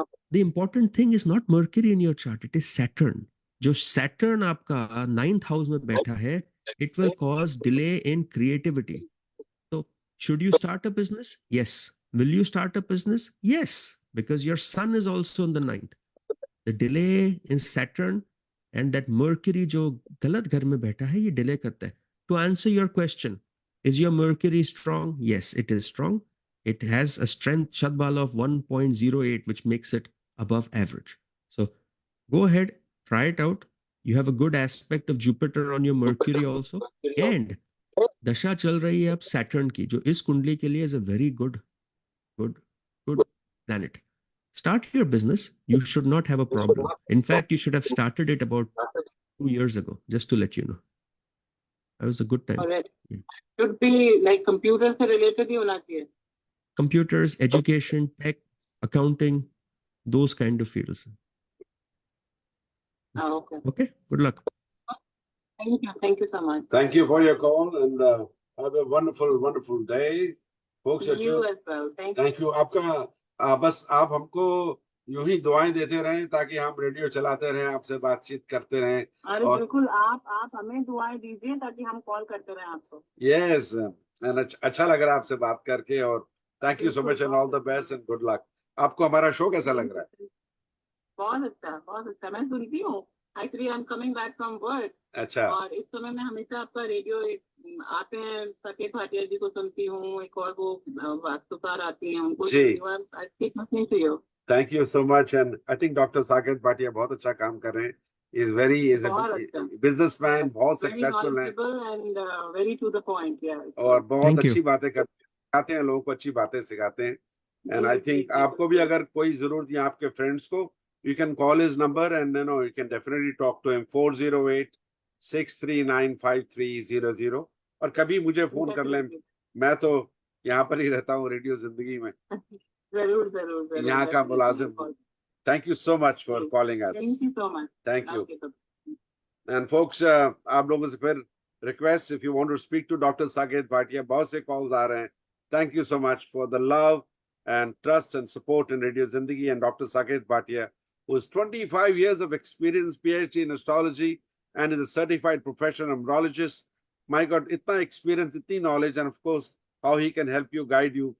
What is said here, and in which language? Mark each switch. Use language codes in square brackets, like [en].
[en] The important thing is not Mercury in your chart, it is Saturn. [hi] जो Saturn आपका 9th house में बैठा है, [en] it will cause delay in creativity. So should you start a business? Yes. Will you start a business? Yes, because your sun is also in the 9th. The delay in Saturn and that Mercury [hi] जो गलत घर में बैठा है, ये delay करता है. [en] To answer your question, is your Mercury strong? Yes, it is strong. It has a strength Shadbala of 1.08, which makes it above average. So go ahead, try it out. You have a good aspect of Jupiter on your Mercury also. [hi] And दशा चल रही है अब Saturn की, जो इस कुंडली के लिए [en] is a very good planet. Start your business. You should not have a problem. In fact, you should have started it about 2 years ago, just to let you know. That was a good time. Alright. Yeah. Should be like computer से related [hi] ही होना चाहिए. [en] Computers, education, tech, accounting, those kind of fields. Okay. Okay, good luck. Thank you so much. Thank you for your call and have a wonderful, wonderful day. Folks, You as well. Thank you. [hi] Thank you आपका बस आप हमको यूं ही दुआएं देते रहें ताकि हम रेडियो चलाते रहें, आपसे बातचीत करते रहें. अरे और बिल्कुल आप हमें दुआएं दीजिए ताकि हम कॉल करते रहें आपको. [en] yes and [hi] अच्छा लग रहा है आपसे बात करके और [en] Thank you so much and all the best and good luck. [hi] आपको हमारा शो कैसा लग रहा है? बहुत अच्छा मैं सुनती हूँ. [en] Actually I am coming back from work. [hi] अच्छा. और इस समय मैं हमेशा आपका रेडियो आते हैं, सकेत भाटिया जी को सुनती हूँ, एक और वो वास्तुकार आती हैं उनको सुनती हूँ. [en] thank you so much and I think doctor Saket Bhatia [hi] बहुत अच्छा काम कर रहे हैं. इज बिजनेसमैन, बहुत सक्सेसफुल है [en] And very to the point. [hi] और बहुत अच्छी बातें सिखाते हैं, लोगों को अच्छी बातें सिखाते हैं. [en] and I think [hi] आपको भी अगर कोई जरूरत है आपके फ्रेंड्स को, [en] you can call his number and you can definitely talk to him. [hi] 408-639-5300 और कभी मुझे फोन कर लें. मैं तो यहाँ पर ही रहता हूँ रेडियो जिंदगी में. जरूर यहाँ का मुलाजिम. [en] Thank you so much for calling us. Thank you so much. Thank you. And folks, [hi] आप लोगों से फिर [en] request, if you want to speak to Dr. [hi] Saket Bhatia, बहुत से calls आ रहे हैं. [en] Thank you so much for the love and trust and support in Radio Zindagi and Dr. Saket Bhatia, who has 25 years of experience, PhD in astrology, and is a certified professional numerologist. My God, [hi] itna experience, itni knowledge, [en] and of course, how he can help you, guide you.